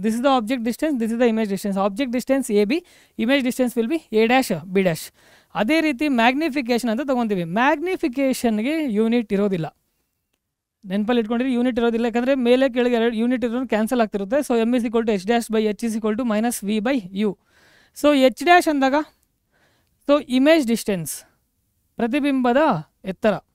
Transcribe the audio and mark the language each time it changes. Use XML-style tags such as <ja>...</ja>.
<en>This is the object distance, this is the image distance. Object distance AB, image distance will be A' B'.</en> <kn>ಅದೇ ರೀತಿ magnification ಅಂತ ತೊಗೊತೀವಿ. ಮ್ಯಾಗ್ನಿಫಿಕೇಷನ್ಗೆ unit ಇರೋದಿಲ್ಲ, ನೆನಪಲ್ಲಿ ಇಟ್ಕೊಂಡಿರಿ. Unit ಇರೋದಿಲ್ಲ, ಯಾಕಂದರೆ ಮೇಲೆ ಕೆಳಗೆ 2 ಯೂನಿಟ್ ಇರೋದು ಕ್ಯಾನ್ಸಲ್ ಆಗ್ತಿರುತ್ತೆ.</kn> <en>So M is equal to H'/H is equal to -V/U.</en> <kn>So H' ಅಂದಾಗ ಸೊ ಇಮೇಜ್ ಡಿಸ್ಟೆನ್ಸ್, ಪ್ರತಿಬಿಂಬದ ಎತ್ತರ.</kn>